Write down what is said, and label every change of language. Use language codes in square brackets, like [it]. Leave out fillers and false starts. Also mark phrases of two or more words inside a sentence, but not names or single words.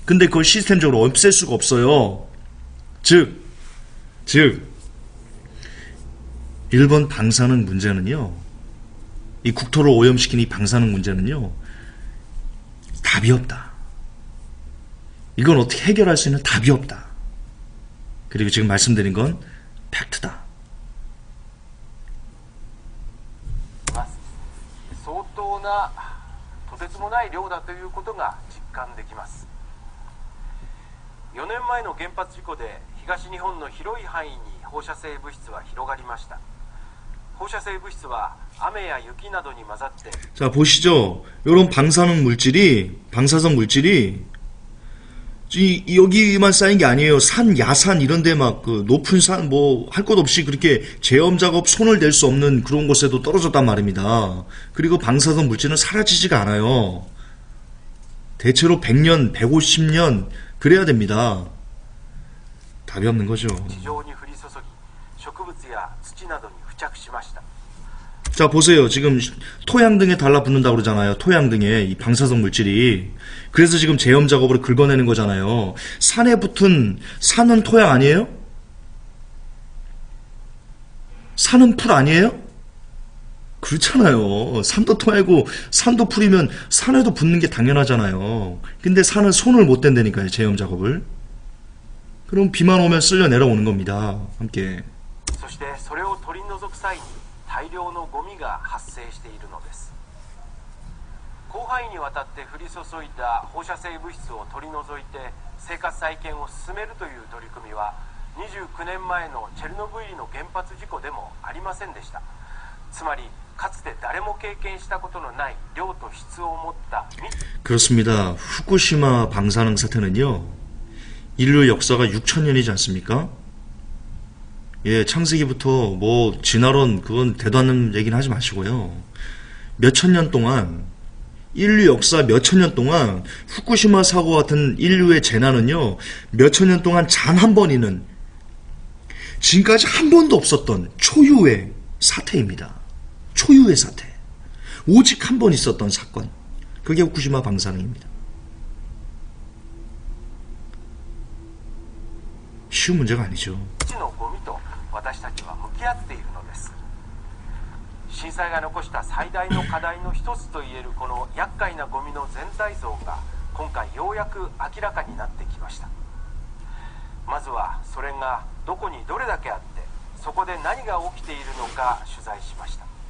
[ko] 근데 그걸 시스템적으로 없앨 수가 없어요. 즉 일본 방사능 문제는요, 이 국토를 오염시킨 이 방사능 문제는요, 답이 없다. 이건 어떻게 해결할 수 있는 답이 없다. 그리고 지금 말씀드린 건 팩트다. [ja] 相当なとてつもない量だということが実感できます。4年前の原発事故で東日本の広い範囲に放射性物質は広がりました。放射性物質は雨や雪などに混ざって [ko] 자, 보시죠. 이런 방사성 물질이 여기만 쌓인 게 아니에요. 산, 야산 이런 데 막 그 높은 산 뭐 할 것 없이 그렇게 제염 작업 손을 댈 수 없는 그런 곳에도 떨어졌단 말입니다. 그리고 방사성 물질은 사라지지가 않아요. 대체로 100년, 150년 그래야 됩니다. 답이 없는 거죠. [ja] 地上に降り注ぎ、植物や土などに付着しました。 [ko] 자, 보세요. 지금 토양 등에 달라붙는다고 그러잖아요. 토양 등에 이 방사성 물질이. 그래서 지금 제염 작업으로 긁어내는 거잖아요. 산에 붙은 산은 토양 아니에요? 산은 풀 아니에요? 그렇잖아요. 산도 토양이고 산도 풀이면 산에도 붙는 게 당연하잖아요. 근데 산은 손을 못 댄다니까요. 제염 작업을. 그럼 비만 오면 쓸려 내려오는 겁니다. 함께. [ja] そしてそれを取り除く際に大量のゴミが発生しているのです。広範囲にわたって降り注いだ放射性物質を取り除いて生活再建を進めるという取り組みは29年前のチェルノブイリの原発事故でもありませんでした。つまりかつて誰も経験したことのない量と質を持った [ko] 그렇습니다. 후쿠시마 방사능 사태는요, 인류 역사가 6,000년이지 않습니까? 예, 창세기부터 뭐 진화론 그건 대도 않는 얘기는 하지 마시고요. 몇천 년 동안, 인류 역사 몇천 년 동안 후쿠시마 사고 같은 인류의 재난은요, 몇천 년 동안 단 한 번이는 지금까지 한 번도 없었던 초유의 사태입니다. 초유의 사태. 오직 한 번 있었던 사건. 그게 후쿠시마 방사능입니다. 쉬운 문제가 아니죠. [ja] のゴミと私たちは向き合っているのです。震災が残した最大の課題の一つといえるこの厄介なゴミの全体像が今回ようやく明らかになってきました。まずはそれがどこにどれだけあってそこで何が起きているのか取材しました。